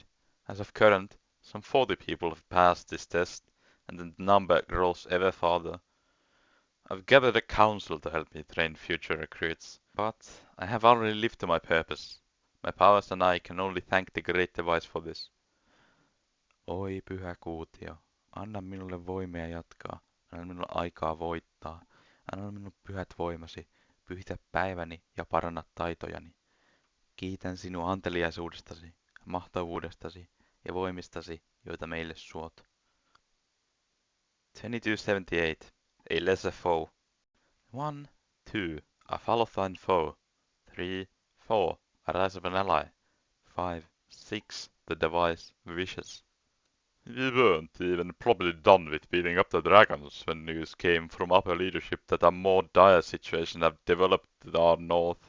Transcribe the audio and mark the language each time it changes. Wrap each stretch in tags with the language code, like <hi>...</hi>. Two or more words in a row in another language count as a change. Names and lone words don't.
<en>As of current, some 40 people have passed this test, and the number grows ever farther. I've gathered a council to help me train future recruits, but I have already lived to my purpose. My powers and I can only thank the great device for this.</en> <fi>Oi pyhä kuutio, anna minulle voimia jatkaa, anna minulle aikaa voittaa, anna minulle pyhät voimasi, pyhitä päiväni ja paranna taitojani. Kiitän sinua anteliaisuudestasi, mahtavuudestasi ja voimistasi, joita meille suot.</fi> <en>2278. A lesser foe. 1, 2. A fall of thine foe. 3, 4. A rise of an ally. 5, 6. The device wishes. We weren't even probably done with beating up the dragons when news came from upper leadership that a more dire situation had developed to our north.</en>